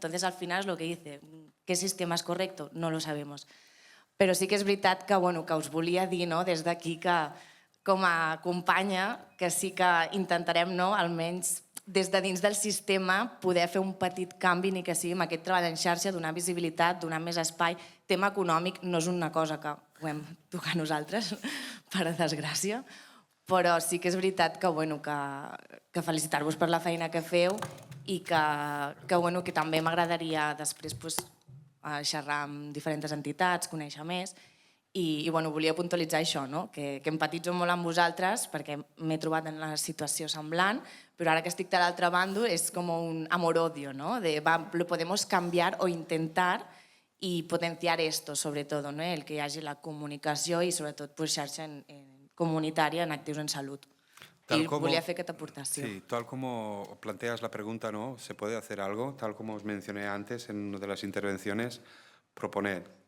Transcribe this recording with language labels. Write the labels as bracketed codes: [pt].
[es] Entonces al final es lo que dice, ¿qué sistema es correcto? No lo sabemos. [ca] Però sí que és veritat que us volia dir des d'aquí que com a companya que sí que intentarem almenys des de dins del sistema poder fer un petit canvi ni que sigui amb aquest treball en xarxa, donar visibilitat, donar més espai. Tema econòmic no és una cosa que puguem tocar nosaltres, per desgràcia, però sí que és veritat que felicitar-vos per la feina que feu i que també m'agradaria després xerrar amb diferents entitats, conèixer més, i volia puntualitzar això, que empatitzo molt amb vosaltres perquè m'he trobat en una situació semblant, però ara que estic de l'altre bando és com un amor-odio, [es] de lo podemos cambiar o intentar y potenciar esto, sobre todo, [ca] el que hi hagi la comunicació i sobretot xarxa comunitària en actius en salut. Y volia fer aquesta aportació. [es] Sí, tal como planteas la pregunta, ¿se puede hacer algo? Tal como os mencioné antes en una de las intervenciones, proponed.